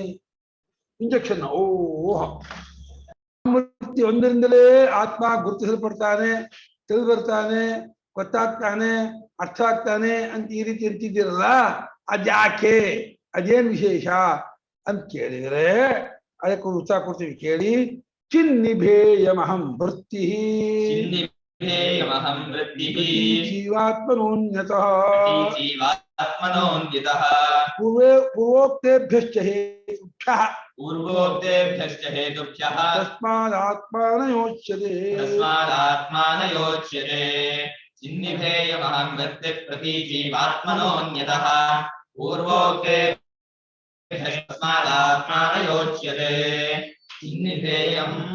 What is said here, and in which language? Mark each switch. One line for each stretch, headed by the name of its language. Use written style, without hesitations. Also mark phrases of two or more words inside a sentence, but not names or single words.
Kannada: ಇಂಜೆಕ್ಷನ್ ವೃತ್ತಿ ಒಂದರಿಂದಲೇ ಆತ್ಮ ಗುರುತಿಸಲ್ಪಡ್ತಾನೆ, ಬರ್ತಾನೆ, ಗೊತ್ತಾಗ್ತಾನೆ, ಅರ್ಥ ಆಗ್ತಾನೆ ಅಂತ ಈ ರೀತಿ ಇರ್ತಿದ್ದೀರಲ್ಲ, ಅದ್ಯಾಕೆ, ಅದೇನ್ ವಿಶೇಷ ಅಂತ ಕೇಳಿದ್ರೆ ಅದಕ್ಕೆ ಉತ್ಸಾಹ ಕೊಡ್ತೀವಿ.
Sanskrit: ಕೇಳಿ. ಚಿನ್ನಿಭೇಯಮಹಂ ವೃತ್ತಿ ध्येयमहं वृत्तिः जीवात्मनोन्यतः जीवात्मनोऽन्वितः पूर्वोक्तेभ्यश्च हेतुभ्यः पूर्वोक्तेभ्यश्च हेतुभ्यः तस्मादात्मानयोच्यते तस्मादात्मानयोच्यते चिन्निभेयमहं वृत्तिः प्रतीजीवात्मनोऽन्यतः पूर्वोक्तेभ्यः तस्मादात्मानयोच्यते चिन्निभेयम्